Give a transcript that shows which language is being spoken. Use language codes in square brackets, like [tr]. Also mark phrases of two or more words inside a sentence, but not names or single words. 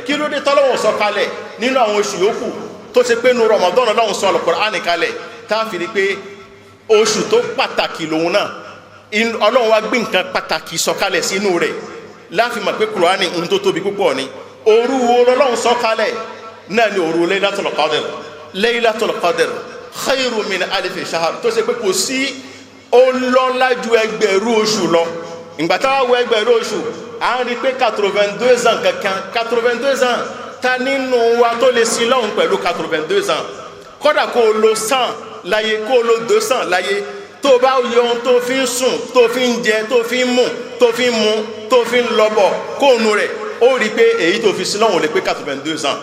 [yo] Kí ló dé t'Ọlọ́hun sọ kalẹ̀ nínú àwọn oṣù yòókù tó ṣe pé nínú Ramadan l'Ọlọ́hun sọ Kùránì kalẹ̀ tá a fi rí pé oṣù tó pàtàkì lòun náà Ọlọ́hun wá gbé nǹkan pàtàkì sọ kalẹ̀ sínú rẹ̀ láfi mọ̀ pé Kùránì ohun tó tóbi púpọ̀ ni. Òru wo l'Ọlọ́hun sọ kalẹ̀ náà ni òru [ar] ليلة القدر خير من ألف شهر [yo] tó ṣe pé kò sí ọlọ́lá ju ẹgbẹ̀rún oṣù lọ. Ìgbà táwa wọ ẹgbẹ̀rún oṣù à ń rí pé 82 ans kankan 82 ans ta nínú wa tó lè sin lọ́hùn pẹ̀lú 82 ans kódà kó o lo 100 láyé kó o lo 200 láyé tó bá yọ ohun tó fi ń sùn tó fi ń jẹ tó fi ń mú tó fi ń mu tó fi ń lọ́bọ̀ kóònù rẹ̀ ó rí pé èyí tó fi sin lọ́hùn lè pé 82 ans.